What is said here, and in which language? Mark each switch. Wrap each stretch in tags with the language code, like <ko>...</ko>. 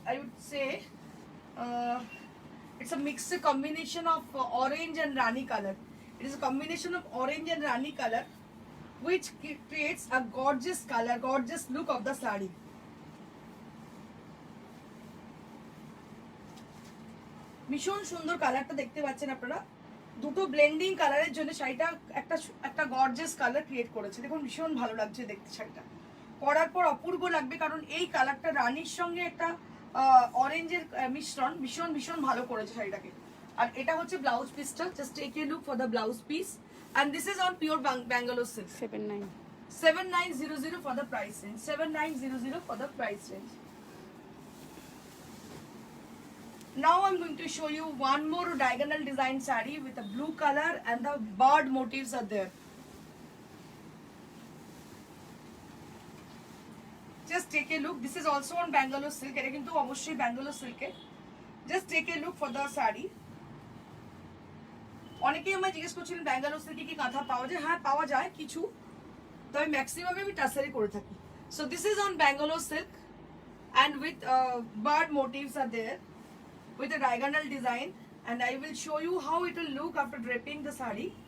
<en>I would say it's a mixed combination of orange and rani color. It is a combination of orange and rani color, which creates a gorgeous color, gorgeous look of the sari.</en> <bn>ভীষণ সুন্দর কালারটা দেখতে পাচ্ছেন আপনারা। দুটো blending কালারের জন্য শাড়িটা একটা গর্জিয়াস কালার ক্রিয়েট করেছে। দেখুন ভীষণ ভালো লাগছে দেখতে শাড়িটা, পরার পর অপূর্ব লাগবে, কারণ এই কালারটা রানীর সঙ্গে একটা অরেঞ্জের মিশ্রণ ভীষণ ভালো করেছে শাড়িটাকে। আর এটা হচ্ছে ব্লাউজ পিসটা।</bn> <en>Just take a look for the blouse piece, and this is on pure Bangalore silk. 7900 for the price range. 7900 for the price range. Now I'm going to show you one more diagonal design sari with a blue color and the bird motifs are there. Just take a look. This is also on Bangalore silk.</en> <bn>এটা কিন্তু অবশ্যই</bn> <en>Bangalore silk এ. Just take a look for the sari.</en> <bn>অনেকেই আমায় জিজ্ঞেস করছিলেন Bangalore silk কি কাঁথা পাওয়া যায়? হ্যাঁ পাওয়া যায় কিছু, তবে ম্যাক্সিমাম আমি টাসারি করে থাকি.</bn> <en>So this is on Bangalore silk and with bird motifs are there with a diagonal design, and I will show you how it will look after draping the sari.</en>